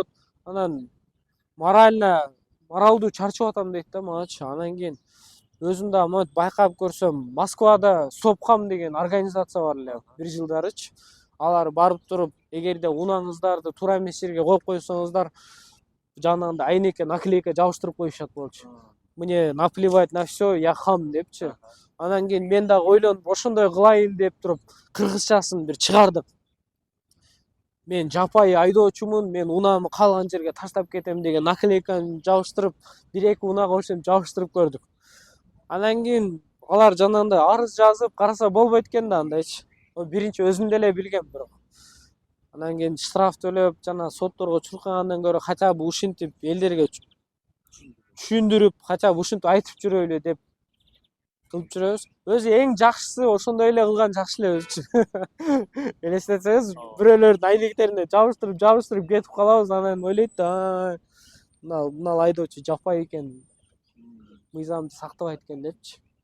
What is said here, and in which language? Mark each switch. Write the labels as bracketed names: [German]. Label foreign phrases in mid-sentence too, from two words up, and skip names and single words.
[Kyrgyz] Анан моралдуу чарчап атам дейт да магачы. Анан кийин өзүм да монтип байкап көрсөм, Москвада Сопкам деген организация бар эле бир жылдарычы. Алар барып туруп, эгерде унаңыздарды туура эмес жерге коюп койсоңуздар, жанагындай айнекке наклейка жабыштырып коюшат болчу. [Russian] Мне наплевать на все, я хам депчи. [Kyrgyz] Анан кийин мен дагы ойлонуп, ошондой кылайын деп туруп, кыргызчасын бир чыгардык. Мен жапайы айдоочумун, мен унаамы калган жерге таштап кетем деген наклейканы жабыштырып, 1-2 унага ошентип жабыштырып көрдүк. Анан кийин алар жанагындай арыз жазып, караса болбойт экен да андайчы. Биринчи өзүм деле билгем бирок. Анан кийин штраф төлөп, жана сотторго чуркагандан көрө [Russian] хотя бы [Kyrgyz] ушинтип элдерге түшүндүрүп, [Russian] хотя бы [Kyrgyz] ушинтип айтып жүрөлү деп кылып жүрөбүз. Өзү эң жакшысы ошондой эле кылган жакшы эле өзүчү. Элестетсеңиз, бирөөлөрдүн айнектерине жабыштырып кетип калабыз, анан ойлойт да, мына айдоочу жапай экен, мыйзамды сактабайт экен депчи.